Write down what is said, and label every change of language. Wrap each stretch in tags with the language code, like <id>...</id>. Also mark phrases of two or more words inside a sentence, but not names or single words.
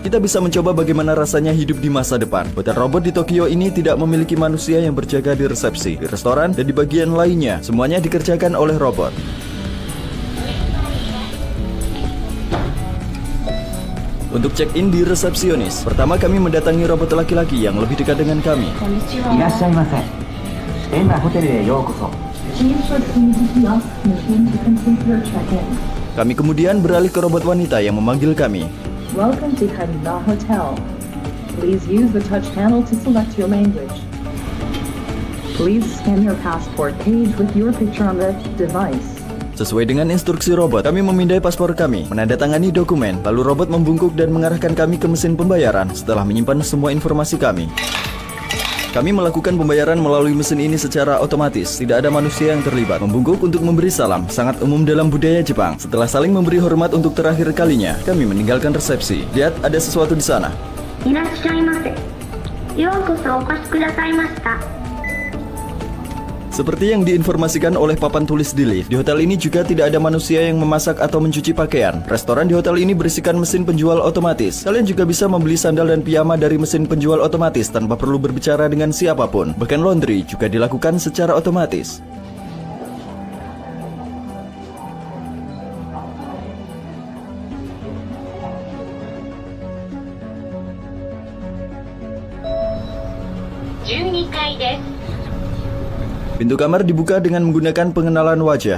<id>Kita bisa mencoba bagaimana rasanya hidup di masa depan. Hotel robot di Tokyo ini tidak memiliki manusia yang berjaga di resepsi, di restoran, dan di bagian lainnya. Semuanya dikerjakan oleh robot. Untuk check-in di resepsionis, pertama kami mendatangi robot laki-laki yang lebih dekat dengan kami.</id> <ja>いらっしゃいませ。エンダホテルへようこそ。</ja> <id>Kami kemudian beralih ke robot wanita yang memanggil kami.</id> <en>Welcome to Haneda Hotel. Please use the touch panel to select your language. Please scan your passport page with your picture on the device.</en> <id>Sesuai dengan instruksi robot, kami memindai paspor kami, menandatangani dokumen, lalu robot membungkuk dan mengarahkan kami ke mesin pembayaran setelah menyimpan semua informasi kami. Kami melakukan pembayaran melalui mesin ini secara otomatis, tidak ada manusia yang terlibat. Membungkuk untuk memberi salam, sangat umum dalam budaya Jepang. Setelah saling memberi hormat untuk terakhir kalinya, kami meninggalkan resepsi. Lihat, ada sesuatu di sana.</id> <ja>いらっしゃいませ。ようこそお越しくださいました。</ja> <id>Seperti yang diinformasikan oleh papan tulis di lift, di hotel ini juga tidak ada manusia yang memasak atau mencuci pakaian. Restoran di hotel ini berisikan mesin penjual otomatis. Kalian juga bisa membeli sandal dan piyama dari mesin penjual otomatis tanpa perlu berbicara dengan siapapun. Bahkan laundry juga dilakukan secara otomatis. Pintu kamar dibuka dengan menggunakan pengenalan wajah.</id>